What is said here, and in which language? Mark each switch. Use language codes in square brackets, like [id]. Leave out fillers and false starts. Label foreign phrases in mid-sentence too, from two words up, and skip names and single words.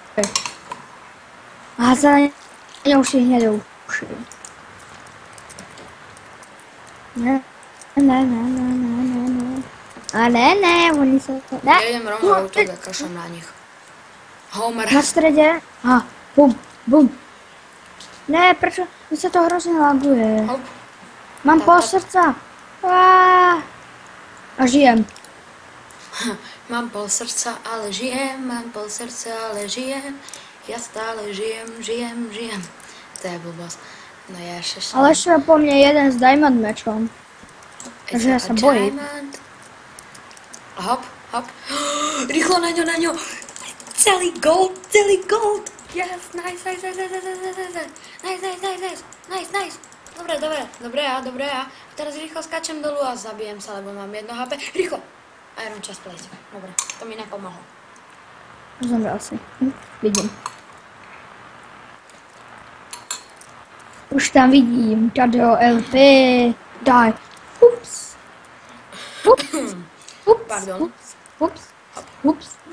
[sk] A zelenia uši hnedé uši. Ne. A ne, oni sa... Ja idem rovno útok a kašlem na nich. Homer. Na strede. A, bum. Ne, prečo? Mi sa to hrozne laguje. Hop. Mám pol srdca. A žijem. Mám pol srdca, ale žijem. Ja stále žijem. To je blbosť. No ja ešte... Ale ešte po mne jeden s diamond mečom. Takže ja sa bojím. Hop. Rýchlo na ňo. Celý gold. [en] Yes, nice. [sk] Nice. Dobre ja. Teraz rýchlo skáčem dolu a zabijem sa, lebo mám 1 HP. Rýchlo. [en] Iron chest place. [sk] Dobre, to mi nepomohlo. Zomrel si. Vidím. Už tam vidím. Tadeo LP. Daj. Ups. Pardon. Ups.